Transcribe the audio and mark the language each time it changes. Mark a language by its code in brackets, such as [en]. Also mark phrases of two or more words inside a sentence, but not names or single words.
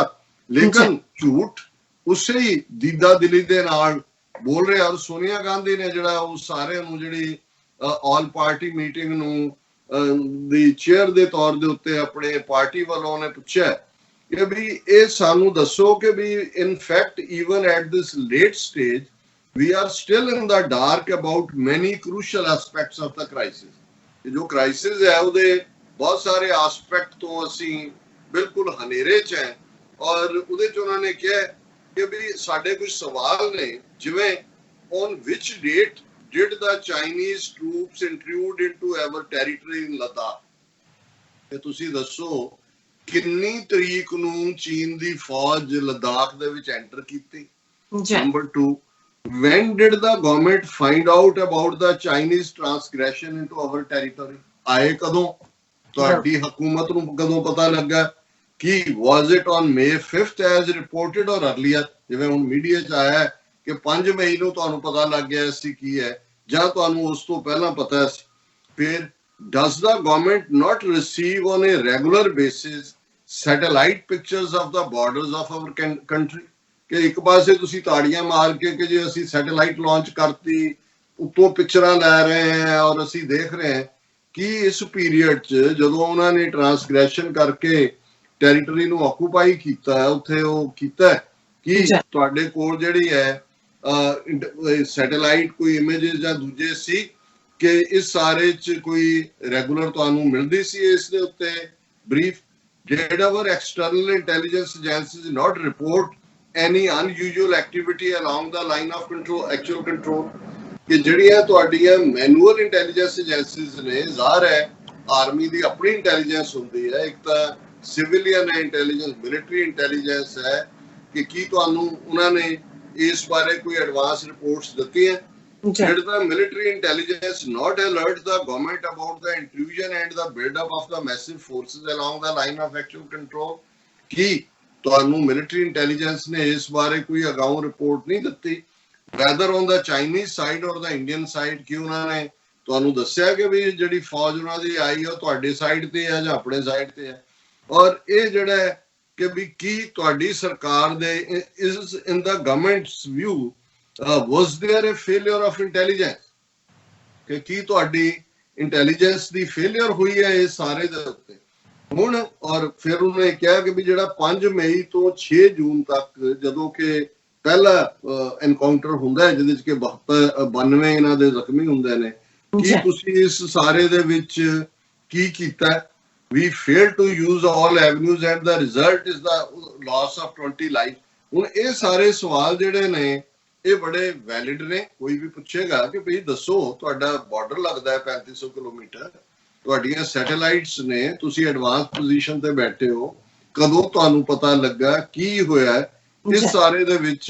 [pa] ਲੇਕਿਨ ਝੂਠ ਉਸੇ ਹੀ ਦੀਦਾ ਦਿਲੀ ਦੇ ਨਾਲ ਬੋਲ ਰਿਹਾ। ਔਰ ਸੋਨੀਆ ਗਾਂਧੀ ਨੇ ਜਿਹੜਾ ਉਹ ਸਾਰਿਆਂ ਨੂੰ ਜਿਹੜੀ [en] all party meeting [pa] ਨੂੰ ਦੀ ਚੇਅਰ ਦੇ ਤੌਰ ਦੇ ਉੱਤੇ ਆਪਣੇ ਪਾਰਟੀ ਵੱਲੋਂ ਉਹਨੇ ਪੁੱਛਿਆ ਕਿ ਵੀ ਇਹ ਸਾਨੂੰ ਦੱਸੋ ਕਿ ਵੀ [en] in fact even at this late stage we are still in the dark about many crucial aspects of the crisis। [hi] जो क्राइसिस है [pa] ਉਹਦੇ ਬਹੁਤ ਸਾਰੇ ਐਸਪੈਕਟ ਤੋਂ ਅਸੀਂ ਬਿਲਕੁਲ ਹਨੇਰੇ 'ਚ ਹੈ। ਔਰ ਉਹਦੇ 'ਚ ਉਹਨਾਂ ਨੇ ਕਿਹਾ ਕਿ ਵੀ ਸਾਡੇ ਕੁਝ ਸਵਾਲ ਨੇ, ਜਿਵੇਂ [en] on which date did the Chinese troops intrude into our territory in Ladakh। [pa] ਤੇ ਤੁਸੀਂ ਦੱਸੋ ਕਿੰਨੀ ਤਰੀਕ ਨੂੰ ਚੀਨ ਦੀ ਫੌਜ ਲਦਾਖ ਦੇ ਵਿੱਚ ਐਂਟਰ ਕੀਤੀ। ਨੰਬਰ 2, [en] when did the government find out about the Chinese transgression into our territory? [pa] ਆਏ ਕਦੋਂ, ਤੁਹਾਡੀ ਹਕੂਮਤ ਨੂੰ ਕਦੋਂ ਪਤਾ ਲੱਗਾ ਕਿ [en] was it on May 5th as reported or earlier? [pa] ਜਿਵੇਂ ਹੁਣ ਮੀਡੀਆ 'ਚ ਆਇਆ ਕਿ 5 ਮਈ ਨੂੰ ਤੁਹਾਨੂੰ ਪਤਾ ਲੱਗ ਗਿਆ ਸੀ ਕੀ ਹੈ, ਜਾਂ ਤੁਹਾਨੂੰ ਉਸ ਤੋਂ ਪਹਿਲਾਂ ਪਤਾ ਸੀ। [en] ਫਿਰ does the government not receive on a regular basis satellite pictures of the borders of our country? [pa] ਕਿ ਇੱਕ ਪਾਸੇ ਤੁਸੀਂ ਤਾੜੀਆਂ ਮਾਰ ਕੇ ਕਿ ਜੇ ਅਸੀਂ [en] satellite launch [pa] ਕਰਤੀ, ਉੱਤੋਂ ਪਿਕਚਰਾਂ ਲੈ ਰਹੇ ਹਾਂ ਔਰ ਅਸੀਂ ਦੇਖ ਰਹੇ ਹਾਂ ਕਿ ਇਸ ਪੀਰੀਅਡ 'ਚ ਜਦੋਂ ਉਹਨਾਂ ਨੇ ਟ੍ਰਾਂਸਗ੍ਰੈਸ਼ਨ ਕਰਕੇ ਟੈਰੀਟਰੀ ਨੂੰ ਆਕੂਪਾਈ ਕੀਤਾ, ਉੱਥੇ ਉਹ ਕੀਤਾ ਕਿ ਤੁਹਾਡੇ ਕੋਲ ਜਿਹੜੀ ਹੈ ਸੈਟੇਲਾਈਟ ਕੋਈ ਇਮੇजेस ਜਾਂ ਦੂਜੇ ਸੀ ਕਿ ਇਸ ਸਾਰੇ 'ਚ ਕੋਈ ਰੈਗੂਲਰ ਤੁਹਾਨੂੰ ਮਿਲਦੀ ਸੀ ਇਸ ਦੇ ਉੱਤੇ ਬਰੀਫ। [en] did our external intelligence agencies not report any unusual activity along the line of control, actual control? [pa] ਕਿ ਜਿਹੜੀਆਂ ਤੁਹਾਡੀਆਂ [en] manual intelligence agencies [pa] ਨੇ, ਜ਼ਾਹਰ ਹੈ ਆਰਮੀ ਦੀ ਆਪਣੀ ਇੰਟੈਲੀਜੈਂਸ ਹੁੰਦੀ ਹੈ, ਇੱਕ ਤਾਂ [en] civilian intelligence, military intelligence [pa] ਹੈ, ਕਿ ਕੀ ਤੁਹਾਨੂੰ ਉਹਨਾਂ ਨੇ ਇਸ ਬਾਰੇ ਕੋਈ [en] advance reports [pa] ਦਿੱਤੀਆਂ? [en] Did the military intelligence not alert the government about the intrusion and the build-up of the massive forces along the line of actual control? [pa] ਕੀ ਤੁਹਾਨੂੰ [en] military intelligence [pa] ਨੇ ਇਸ ਬਾਰੇ ਕੋਈ ਅਗਾਊਂ ਰਿਪੋਰਟ ਨਹੀਂ ਦਿੱਤੀ, [en] whether on the Chinese side or the Indian side? [pa] ਕਿ ਉਹਨਾਂ ਨੇ ਤੁਹਾਨੂੰ ਦੱਸਿਆ ਕਿ ਵੀ ਜਿਹੜੀ ਫੌਜ ਉਹਨਾਂ ਦੀ ਆਈ ਹੈ ਉਹ ਤੁਹਾਡੇ ਸਾਈਡ ਤੇ ਹੈ ਜਾਂ ਆਪਣੇ ਸਾਈਡ ਤੇ ਹੈ? ਔਰ ਇਹ ਜਿਹੜਾ ਕਿ ਵੀ ਕੀ ਤੁਹਾਡੀ ਸਰਕਾਰ ਦੇ ਇਸ [en] in the government's view was there a failure of intelligence? [pa] ਕਿ ਕੀ ਤੁਹਾਡੀ ਇੰਟੈਲੀਜੈਂਸ ਦੀ ਫੇਲਿਅਰ ਹੋਈ ਹੈ ਇਸ ਸਾਰੇ ਦੇ ਉੱਤੇ? ਹੁਣ ਔਰ ਫਿਰ ਉਹਨੇ ਕਿਹਾ ਕਿ ਵੀ ਜਿਹੜਾ 5 ਮਈ ਤੋਂ 6 ਜੂਨ ਤੱਕ ਜਦੋਂ ਕਿ ਪਹਿਲਾ ਐਨਕਾਊਂਟਰ ਹੁੰਦਾ ਹੈ ਜਿਹਦੇ 'ਚ ਕਿ 92 ਇਹਨਾਂ ਦੇ ਜ਼ਖਮੀ ਹੁੰਦੇ ਨੇ, ਕੀ ਤੁਸੀਂ ਇਸ ਸਾਰੇ ਦੇ ਵਿੱਚ ਕੀ ਕੀਤਾ? [en] We failed to use all avenues and the result is the loss of 20 lives। [pa] ਹੁਣ ਇਹ ਸਾਰੇ ਸਵਾਲ ਜਿਹੜੇ ਨੇ ਇਹ ਬੜੇ ਵੈਲਿਡ ਨੇ। ਕੋਈ ਵੀ ਪੁੱਛੇਗਾ ਕਿ ਭਈ ਦੱਸੋ ਤੁਹਾਡਾ ਬਾਰਡਰ ਲੱਗਦਾ ਹੈ 3500 ਕਿਲੋਮੀਟਰ, ਤੁਹਾਡੀਆਂ ਸੈਟੇਲਾਈਟਸ ਨੇ, ਤੁਸੀਂ [en] advance position [pa] ਤੇ ਬੈਠੇ ਹੋ, ਕਦੋਂ ਤੁਹਾਨੂੰ ਪਤਾ ਲੱਗਾ, ਕੀ ਹੋਇਆ ਇਸ ਸਾਰੇ ਦੇ ਵਿੱਚ।